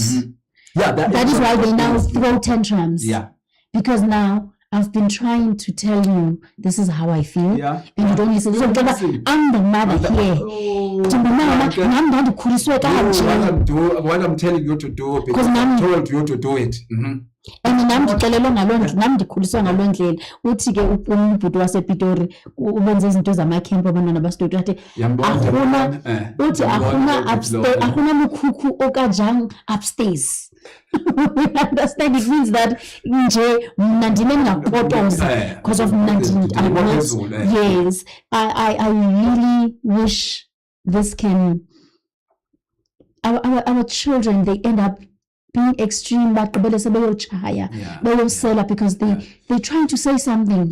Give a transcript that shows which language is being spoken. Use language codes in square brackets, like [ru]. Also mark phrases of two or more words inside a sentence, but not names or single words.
[en] That is why they now throw tantrums. Because now I've been trying to tell you this is how I feel, and you don't listen. So I'm the mother here. What I'm telling you to do because I told you to do it. [xh] And nam ndikhuliswa ngaloo ndlela uthi ke umbhuti wasePitori ubenza izinto zamakhempu abantwana basitoti athi akuna lukhukhu okajang upstairs. [en] You understand? It means that [xh] nje mna ndime ndingakotoza [en] because of mna yes. I really wish this can our children, they end up being extreme, but because they're trying to say something.